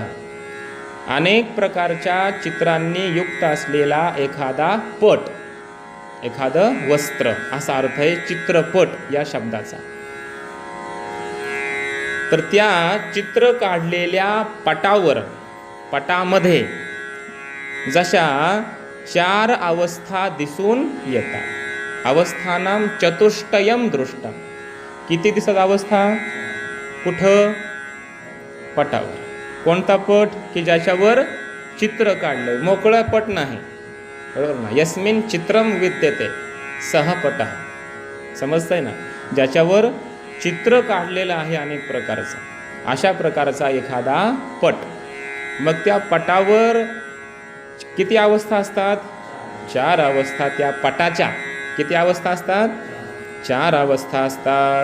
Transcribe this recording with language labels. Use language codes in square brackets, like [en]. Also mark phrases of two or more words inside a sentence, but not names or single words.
[mr] अनेक प्रकारच्या चित्रांनी युक्त असलेला एखादा पट, एखादं वस्त्र, असा अर्थ आहे चित्रपट या शब्दाचा. तर त्या चित्र काढलेल्या पटावर, पटामध्ये जशा चार अवस्था दिसून येतात. [sa] अवस्थानां चतुष्टयं दृष्टम. [mr] किती दिसत अवस्था, कुठं, पटावर. कोणता पट, की ज्याच्यावर चित्र काढलंय, मोकळा पट नाही, बरोबर ना. [sa] यस्मिन चित्रम विद्यते सह पटः, [mr] समजतंय ना, ज्याच्यावर चित्र काढलेलं आहे अनेक प्रकारचं, अशा प्रकारचा एखादा पट. मग त्या पटावर किती अवस्था असतात, चार अवस्था. त्या पटाच्या किती अवस्था असतात, चार अवस्था असतात.